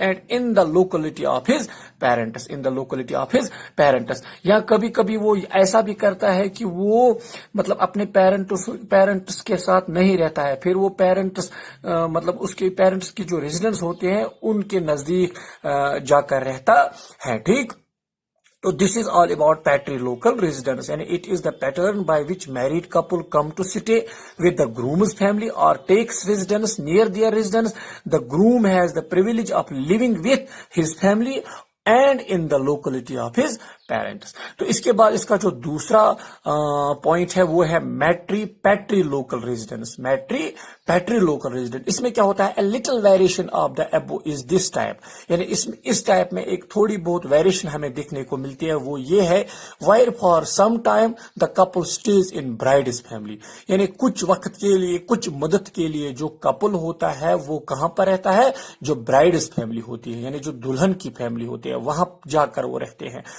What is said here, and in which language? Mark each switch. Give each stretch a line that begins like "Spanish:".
English: And in the locality of his parents, in the locality of his parents.
Urdu: یا کبھی کبھی وہ ایسا بھی کرتا ہے کہ وہ مطلب اپنے پیرنٹس کے ساتھ نہیں رہتا ہے، پھر وہ پیرنٹس مطلب اس کے پیرنٹس کی جو ریزیڈنس ہوتے ہیں ان کے نزدیک جا کر رہتا ہے.
English: ٹھیک، So this is all about patrilocal residence, and it is the pattern by which married couple come to stay with the groom's family or takes residence near their residence. The groom has the privilege of living with his family and in the locality of his parents.
Urdu: تو اس کے بعد اس کا جو دوسرا point ہے وہ ہے پیٹری local residence. پیٹری local residence اس میں کیا ہوتا ہے؟
English: a little variation of the above is this type.
Urdu: یعنی اس ٹائپ میں ایک تھوڑی بہت ویریشن ہمیں دیکھنے کو ملتی ہے، وہ یہ ہے
English: where for some time the couple stays in bride's family.
Urdu: یعنی کچھ وقت کے لیے، کچھ مدت کے لیے جو کپل ہوتا ہے وہ کہاں پر رہتا ہے؟ جو برائڈز فیملی ہوتی ہے، یعنی جو دلہن کی فیملی ہوتی ہے وہاں جا کر وہ رہتے ہیں.